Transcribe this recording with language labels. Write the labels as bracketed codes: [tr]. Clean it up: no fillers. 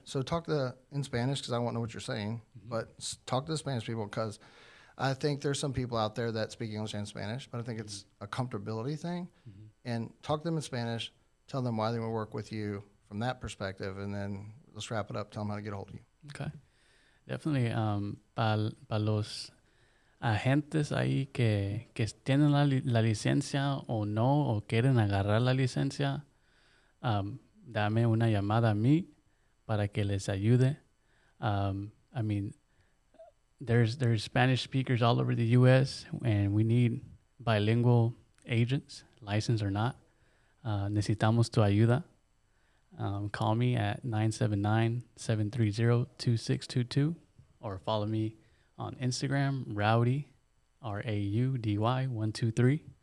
[en] So talk in Spanish because I won't know what you're saying, but talk to the Spanish people because I think there's some people out there that speak English and Spanish, but I think it's a comfortability thing. Mm-hmm. And talk to them in Spanish. Tell them why they want to work with you from that perspective, and then let's wrap it up. Tell them how to get a hold of you. Okay. Definitely. [es] Para los agentes ahí que tienen la licencia o no, o quieren agarrar la licencia, dame una llamada a mí para que les ayude. [en] I mean, there's Spanish speakers all over the U.S. and we need bilingual agents, licensed or not. [es] Necesitamos tu ayuda. [en] Call me at 979-730-2622 or follow me on Instagram, Rowdy, Raudy 123.